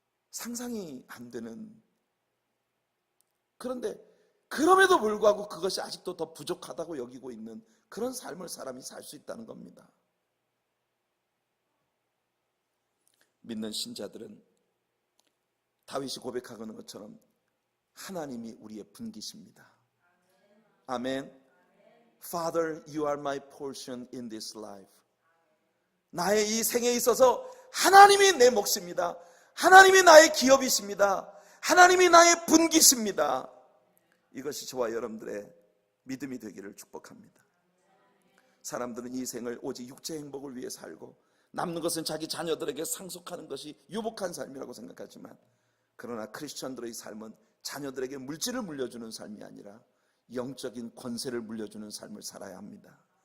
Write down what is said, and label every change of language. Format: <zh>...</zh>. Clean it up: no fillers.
<ko>상상이 안 되는. 그런데 그럼에도 불구하고 그것이 아직도 더 부족하다고 여기고 있는 그런 삶을 사람이 살 수 있다는 겁니다. 믿는 신자들은 다윗이 고백하는 것처럼 하나님이 우리의 분기십니다. 아멘.</ko> <en>Father, you are my portion in this life.</en> <ko>나의 이 생에 있어서 하나님이 내 몫입니다. 하나님이 나의 기업이십니다. 하나님이 나의 분기십니다. 이것이 저와 여러분들의 믿음이 되기를 축복합니다. 사람들은 이 생을 오직 육체 행복을 위해 살고 남는 것은 자기 자녀들에게 상속하는 것이 유복한 삶이라고 생각하지만, 그러나 크리스천들의 삶은 자녀들에게 물질을 물려주는 삶이 아니라 영적인 권세를 물려주는 삶을 살아야 합니다.</ko>